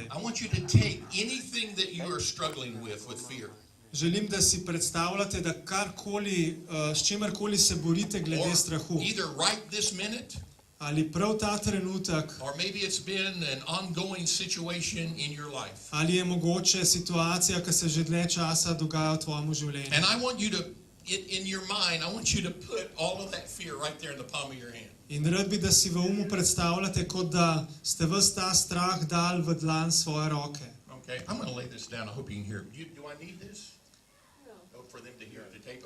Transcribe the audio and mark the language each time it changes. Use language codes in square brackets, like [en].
[en] I want you to take anything that you are struggling with fear. [sl] Želim, da si predstavljate, da karkoli, s čimerkoli se borite glede strahu. [en] Either right this minute, [sl] Ali prav ta trenutek, [en] or maybe it's been an ongoing situation in your life. [sl] ali je mogoče situacija, ki se že dlje časa dogaja v tvojem življenju. [en] And I want you to, in your mind, I want you to put all of that fear right there in the palm of your hand. [sl] In rad bi, da si v umu predstavljate, kot da ste ves ta strah dal v dlan svoje roke. [en] Okay, I'm going to lay this down. I hope you can hear it. Do I need this? No. For them to hear the tape?